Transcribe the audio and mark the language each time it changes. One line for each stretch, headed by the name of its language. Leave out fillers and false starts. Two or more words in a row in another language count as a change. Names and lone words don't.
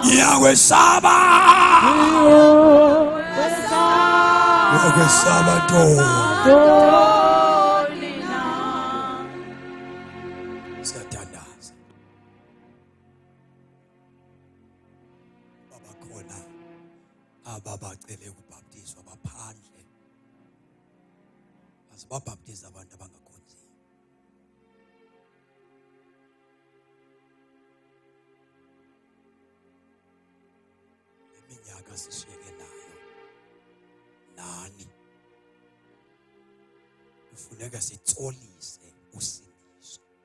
Zulu: ngiyakwesaba ngiyakwesaba siyathandaza baba khona ababacele ukubhaptizwa baphandle azibabhaptize abantu abangakhonziyo
Xhosa: iminyaka sishiyeke nayo nani kufuneka sitsolise usindiso